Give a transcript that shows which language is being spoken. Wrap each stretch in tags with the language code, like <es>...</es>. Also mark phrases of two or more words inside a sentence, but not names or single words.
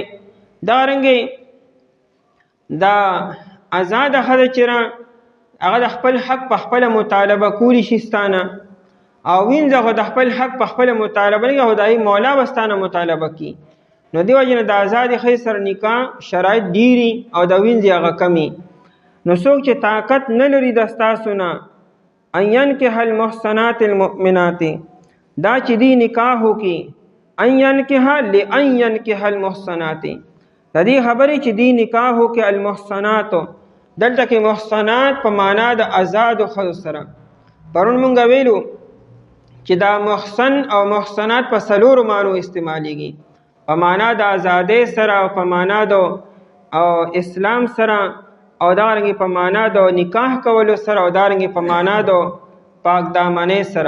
<ps>دارنګې دا آزاده ښځه چې هغه د خپل حق په خپله مطالبه کولی شي ستانه او وینځه خو د خپل حق په خپله مطالبه نه کوي خو د هغې مولا به ستانه مطالبه کوي. نو دې وجې نه د آزادې ښځې سره نکاح شرایط ډېري او د وینځې هغه کمي. نو څوک چې طاقت نه لري د ستاسو نه</ps> <ar>ان ينکح المحصنات المؤمنات</ar> <ps>دا چې دی نکاح وکړي</ps> <ar>ان ينکح لان ينکح المحصنات</ar> <ps>د دې خبرې چې دی نکاح وکړي المحصنات دلته کې محصنات په معنا د آزادو ښځو سره. پرون مونږ ویلو چې دا محصن او محصنات په 4 معنو استعمالیږي په معنا د آزادۍ سره او په معنا د اسلام سره او دارنګې په معنا د نکاح کولو سره او دارنګې په معنا د پاک دامنۍ سره.</ps>